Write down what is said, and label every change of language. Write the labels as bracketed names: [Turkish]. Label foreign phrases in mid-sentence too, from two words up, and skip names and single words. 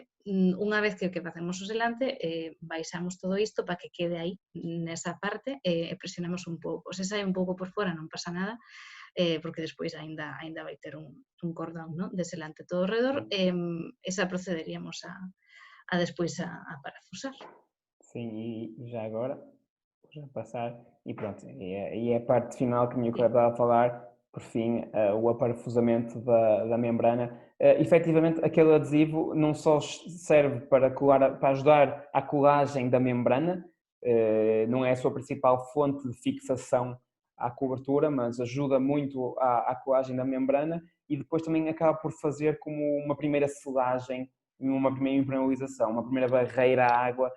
[Galician] Unha vez que facemos o selante, baixamos todo isto para que quede aí nesa parte e presionamos un pouco. Se sai un pouco por fora non pasa nada, porque despois ainda vai ter un cordón, de selante todo ao redor, esa procederíamos a despois a parafusar. [Portuguese] Sim, e já agora, vou já passar, e pronto, e é a parte final que a minha colega estava a falar, por fim, o aparafusamento da membrana. Efetivamente, aquele adesivo não só serve para ajudar à colagem da membrana, não é a sua principal fonte de fixação à cobertura, mas ajuda muito à colagem da membrana, e depois também acaba por fazer como uma primeira selagem, uma primeira impermeabilização, uma primeira barreira à água